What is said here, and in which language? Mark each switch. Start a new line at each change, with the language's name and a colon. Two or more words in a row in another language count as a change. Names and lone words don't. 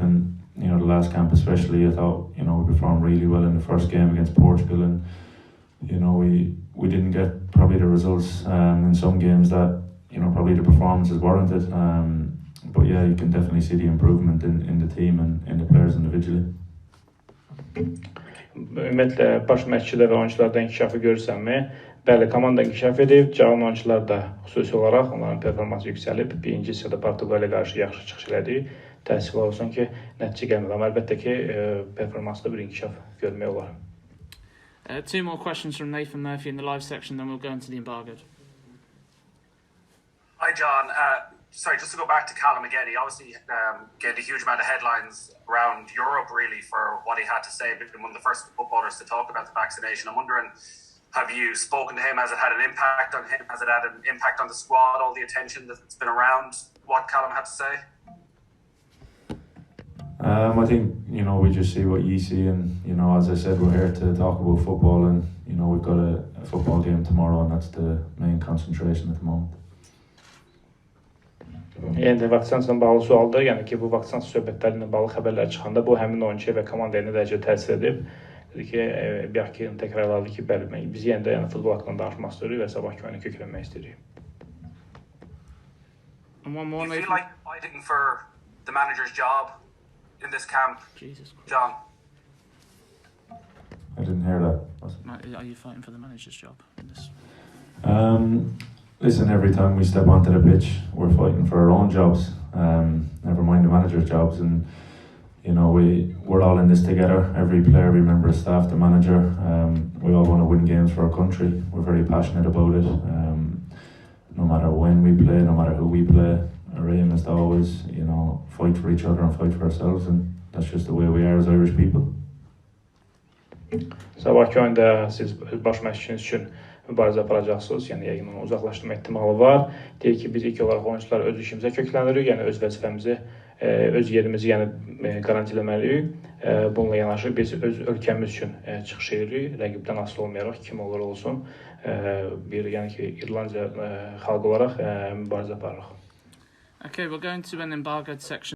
English: And the last camp especially, I thought we performed really well in the first game against Portugal, and we didn't get probably the results in some games that probably the performance is warranted. But yeah, you can definitely see the improvement in the team and in the players individually.
Azerbaijani: Ümumiyyətlə, baş məşqçidə və oyuncularda inkişafı görürsənmi? Bəli, komanda inkişaf edib, cavan oyuncular da xüsusi olaraq onların performansı yüksəlib. Birinci hissədə Portuqaliya qarşı yaxşı çıxış elədi. Təəssüf olsun ki, nəticə gəlmədi, amma əlbəttə ki, performansda bir inkişaf görmək olar.
English: Two more questions from Nathan Murphy in the live section, then we'll go into the embargoed. Hi, John. Sorry, just to go back to Callum again, he obviously gained a huge amount of headlines around Europe, really, for what he had to say. He's been one of the first footballers to talk about the vaccination. I'm wondering, have you spoken to him? Has it had an impact on him? Has it had an impact on the squad, all the attention that's been around what Callum had to say? I think, we just see what you see, and, as I said, we're here to talk about football, and, we've got a football game tomorrow, and that's the main concentration at the moment.
Azerbaijani: Yəni də vaksinasiyla bağlı sualdır, yəni ki, bu vaksinasiya söhbətləri ilə bağlı xəbərlər çıxanda bu həmin oyunçuya və komandaya nə dərəcə təsir edib. Dedi ki, bir ki, təkrarladı ki, bəli, biz yenə də futbol haqqında danışmaq istəyirik və sabahki oyuna köklənmək istəyirik.
English: And one more, Do you feel like fighting for the manager's job in this camp, John? I didn't hear that. Are you fighting for the manager's job in this? Listen, every time we step onto the pitch, we're fighting for our own jobs, never mind the manager's jobs. And, we're all in this together. Every player, every member of staff, the manager, we all want to win games for our country. We're very passionate about it. No matter when we play, no matter who we play, our aim is to always, fight for each other and fight for ourselves. And that's just the way we are as Irish people.
Azerbaijani: Sabahki oyunda siz baş məşqçiniz üçün mübarizə aparacaqsınız, yəni yəqin onu uzaqlaşdırma ehtimalı var. Deyir ki, biz ilk olaraq oyuncular öz işimizə köklənirik, yəni öz vəzifəmizi, öz yerimizi garantiləməliyik. Bununla yanaşı biz öz ölkəmiz üçün çıxış edirik, rəqibdən asılı olmayaraq kim olur olsun, yəni ki, İrlandiya xalqı olaraq mübarizə aparırıq.
English: Okay, we're going to an embargoed section.